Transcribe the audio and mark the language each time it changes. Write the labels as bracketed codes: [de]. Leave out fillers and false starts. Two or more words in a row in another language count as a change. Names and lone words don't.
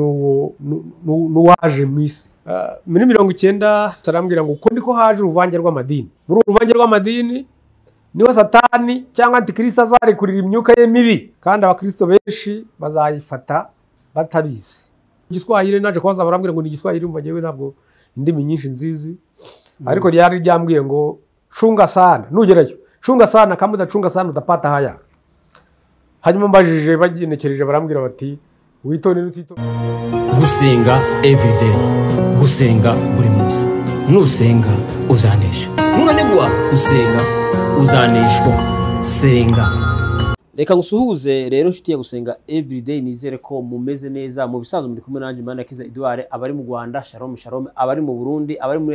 [rw] n'uwaje mu isi muri 90 tarambwira ngo uko ndiko haje uruvange rw'amadini muri uruvange rw'amadini niho Satani cyangwa Antikristo azari kurira imyuka ye mibi kandi abakristo benshi bazayifata batabizi igiswahili naje kwaza barambwira ngo ni igiswahili umva jewe ntabwo indimi nyinshi nzizi ariko ryari ryambwiye ngo [sw] chunga sana [rw] nugerayo [sw] chunga sana kama [rw] udacunga sana udapata haya hanyuma mbajije bagenekereje barambwira bati witone n'utito gusenga everyday gusenga buri munsi nusenga uzanesha nunanigwa gusenga uzaneshwa senga reka ngusuhuze rero nshuti ya gusenga everyday nizere ko mumeze neza mu bisanzwe muri kumwe nanje Imana Kiza Edouard abari mu Rwanda [he] shalom shalom [rw] abari mu Burundi abari muri